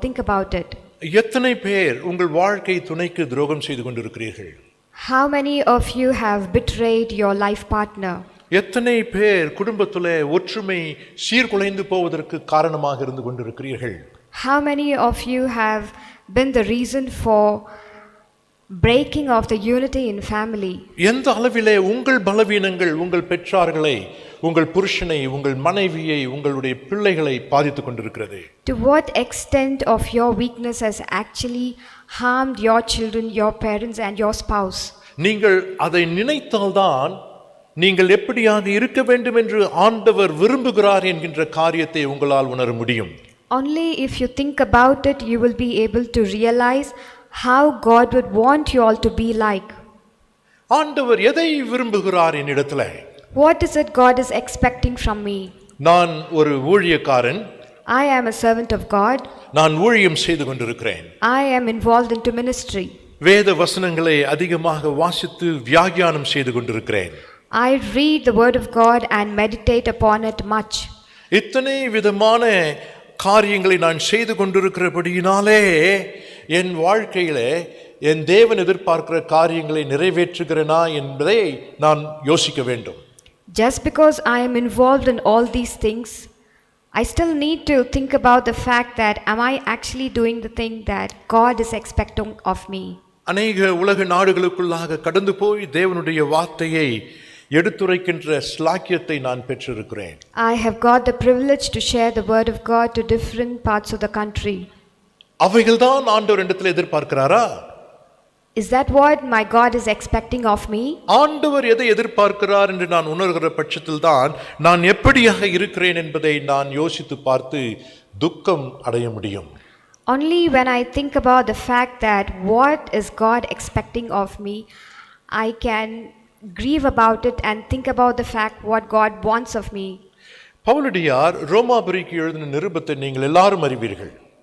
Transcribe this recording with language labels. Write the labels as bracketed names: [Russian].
[English] Think about it. [Tamil] எத்தனை பேர் உங்கள் வாழ்க்கை துணைக்கு துரோகம் செய்து கொண்டிருக்கிறீர்கள்? [English] How many of you have betrayed your life partner? [Tamil] எத்தனை பேர் குடும்பத்திலே ஒற்றுமை சீர்குலைந்து போவதற்கு காரணமாக இருந்து கொண்டிருக்கிறீர்கள்? [English] How many of you have been the reason for breaking of the unity in family? [Tamil] எந்த அளவிலே உங்கள் பலவீனங்கள் உங்கள் பெற்றார்களை, உங்கள் புருஷனை, உங்கள் மனைவியை, உங்களுடைய பிள்ளைகளை பாதித்துக் கொண்டிருக்கிறது? [English] To what extent of your weakness has actually harmed your children, your parents and your spouse? [Tamil] நீங்கள் அதை நினைத்தால்தான் நீங்கள் எப்படியாக இருக்க வேண்டும் என்று ஆண்டவர் விரும்புகிறார் என்கின்ற காரியத்தை உங்களால் உணர முடியும். [English] Only if you think about it, you will be able to realize how God would want you all to be like. [Tamil] ஆண்டவர் எதை விரும்புகிறார் என்னிடத்துல? [English] What is it God is expecting from me? [Tamil] நான் ஒரு ஊழியக்காரன். [English] I am a servant of God. [Tamil] நான் ஊழியம் செய்து கொண்டிருக்கிறேன். [English] I am involved into ministry. [Tamil] வேத வசனங்களை அதிகமாக வாசித்து வியாக்கியானம் செய்து கொண்டிருக்கிறேன். [English] I read the word of God and meditate upon it much. [Tamil] இத்தனை விதமான காரியங்களை நான் செய்து கொண்டிருக்கிறபடியினாலே என் வாழ்க்கையிலே என் தேவன் எதிர்பார்க்கிற காரியங்களை நிறைவேற்றுகிறேனா என்பதை நான் யோசிக்க வேண்டும். [English] Just because I am involved in all these things, I still need to think about the fact that am I actually doing the thing that God is expecting of me? [Tamil] அநேக உலக நாடுகளுக்குள்ளாக கடந்து போய் தேவனுடைய வார்த்தையை எடுத்துரைக்கின்ற ஸ்லாக்கியத்தை நான் பெற்றிருக்கிறேன். [English] I have got the privilege to share the word of God to different parts of the country. [Tamil] அவைகள்தான் ஆண்டவர் இடத்தில் எதிர்பார்க்கிறாரா? [English] Is that what my God is expecting of me? [Tamil] ஆண்டவர் எதை எதிர்பார்க்கிறார் என்று நான் உணர்கிற பட்சத்தில் தான் நான் எப்படியாக இருக்கிறேன் என்பதை நான் யோசித்து பார்த்து துக்கம் அடைய முடியும். [English] Only when I think about the fact that what is God expecting of me, I can grieve about it and think about the fact what God wants of me. [Tamil] பவுலடியார் ரோமாபுரிக்கு எழுதின நிருபத்தை நீங்கள் எல்லாரும் அறிவீர்கள்.